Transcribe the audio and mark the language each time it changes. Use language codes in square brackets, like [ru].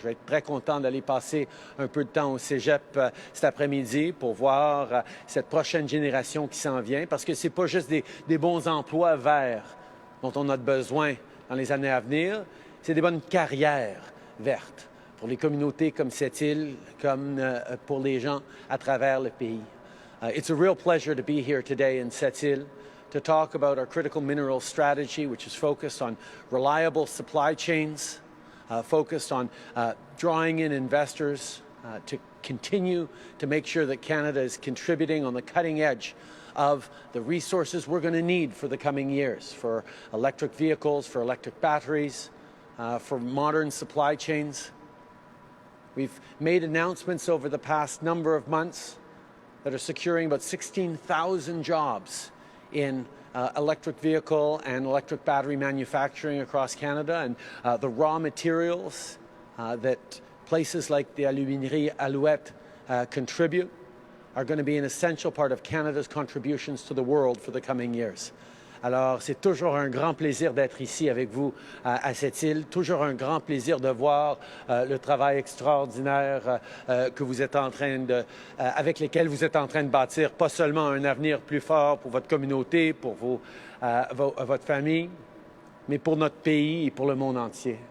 [fr] Je vais être très content d'aller passer un peu de temps au Cégep cet après-midi pour voir cette prochaine génération qui s'en vient, parce que ce n'est pas juste des bons emplois verts dont on a besoin dans les années à venir, c'est des bonnes carrières vertes pour les communautés comme Sept-Îles, comme pour les gens à travers le pays. [en] It's a real pleasure to be here today in Sept-Îles to talk about our critical mineral strategy, which is focused on reliable supply chains, focused on drawing in investors, to continue to make sure that Canada is contributing on the cutting edge of the resources we're going to need for the coming years, for electric vehicles, for electric batteries, for modern supply chains. We've made announcements over the past number of months that are securing about 16,000 jobs in electric vehicle and electric battery manufacturing across Canada, and the raw materials that places like the Aluminerie Alouette contribute are going to be an essential part of Canada's contributions to the world for the coming years. [fr] Alors, c'est toujours un grand plaisir d'être ici avec vous à cette île, toujours un grand plaisir de voir le travail extraordinaire que vous êtes en train de, avec lequel vous êtes en train de bâtir pas seulement un avenir plus fort pour votre communauté, pour votre famille, mais pour notre pays et pour le monde entier.